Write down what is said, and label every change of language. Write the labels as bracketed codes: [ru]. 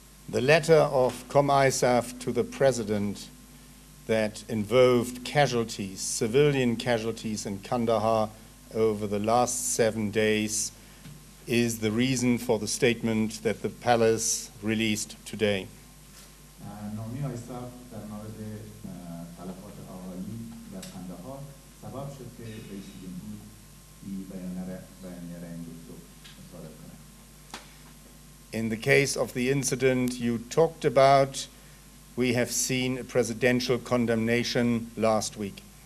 [en] The letter of COM-ISAF to the President that involved casualties, civilian casualties in Kandahar over the last 7 days is the reason for the statement that the palace released today. [fa] نامی آیساف در مورد تلفات اهالی در کندهار سبب شد که رئیس جمهور این بیانیه را امروز صادر کند. [en] In the case of the incident you talked about, we have seen a presidential condemnation last week.